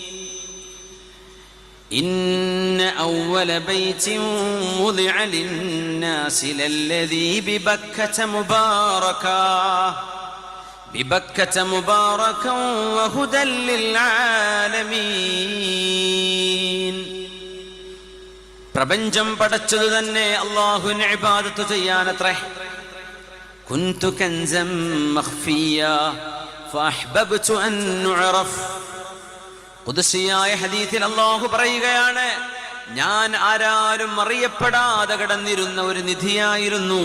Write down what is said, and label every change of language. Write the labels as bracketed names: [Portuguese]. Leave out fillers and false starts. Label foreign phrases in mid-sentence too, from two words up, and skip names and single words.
[Arabic] إن أول بيت وضع للناس للذي ببكة مباركا وهدى للعالمين. [Malayalam] പ്രപഞ്ചം പടച്ചതു തന്നെ അല്ലാഹുവിനെ ഇബാദത്ത് ചെയ്യാനത്രേ. [Arabic] كنت كنزا مخفيا فأحببت أن أعرف. [Malayalam] ഖുദ്സിയായ ഹദീസിൽ അല്ലാഹു പറയുകയാണ്, ഞാൻ ആരാലും അറിയപ്പെടാതെ കിടന്നിരുന്ന ഒരു നിധിയായിരുന്നു.